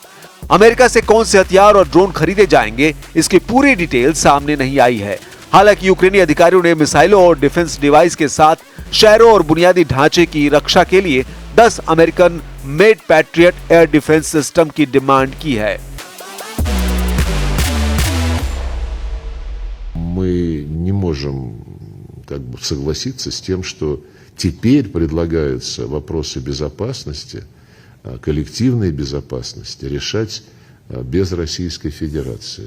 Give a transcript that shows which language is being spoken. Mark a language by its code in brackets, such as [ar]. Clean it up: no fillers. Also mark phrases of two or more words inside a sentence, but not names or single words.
[hi] अमेरिका से कौन से हथियार और ड्रोन खरीदे जाएंगे, इसकी पूरी डिटेल सामने नहीं आई है। हालांकि यूक्रेनी अधिकारियों ने मिसाइलों और [en] defense device [hi] के साथ शहरों और बुनियादी ढांचे की रक्षा के लिए 10 [en] American made Patriot air defense system [hi] की डिमांड की है। [ru] Мы не можем согласиться с тем, что теперь предлагаются вопросы безопасности, коллективной безопасности решать без Российской Федерации.